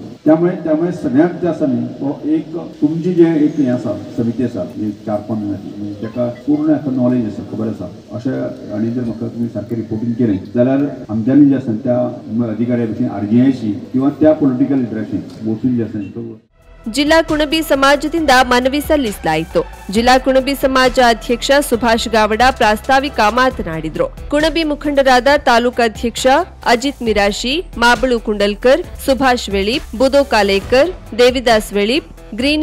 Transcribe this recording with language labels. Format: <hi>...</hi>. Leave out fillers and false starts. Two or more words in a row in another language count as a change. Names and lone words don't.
<kok>त्यामुळे सगळ्यात जे आसा न्ही तो एक तुमची जे एक हें आसा समिती आसा 4-5 जाणांची म्हणजे ताका पूर्ण हाका नॉलेज आसा, खबर आसा अशें आनी जर म्हाका तुमी सारकें रिपोर्टींग केलें जाल्यार आमच्यांनी जे आसा त्या अधिकाऱ्या भशेन RGIशी किंवा त्या पॉलिटिकल लिडराशी बसून जे आसा तो</kok> <kn>ಜಿಲ್ಲಾ ಕುಣಬಿ ಸಮಾಜದಿಂದ ಮನವಿ ಸಲ್ಲಿಸಲಾಯಿತು. ಜಿಲ್ಲಾ ಕುಣಬಿ ಸಮಾಜ ಅಧ್ಯಕ್ಷ ಸುಭಾಷ್ ಗಾವಡ ಪ್ರಾಸ್ತಾವಿಕ ಮಾತನಾಡಿದರು. ಕುಣಬಿ ಮುಖಂಡರಾದ ತಾಲೂಕು ಅಧ್ಯಕ್ಷ ಅಜಿತ್ ಮಿರಾಶಿ, ಮಾಬಳು ಕುಂಡಲ್ಕರ್, ಸುಭಾಷ್ ವೆಳಿಪ್, ಬುದೋ ಕಾಲೇಕರ್, ದೇವಿದಾಸ್ ವೆಳಿಪ್, ಗ್ರೀನ್</kn>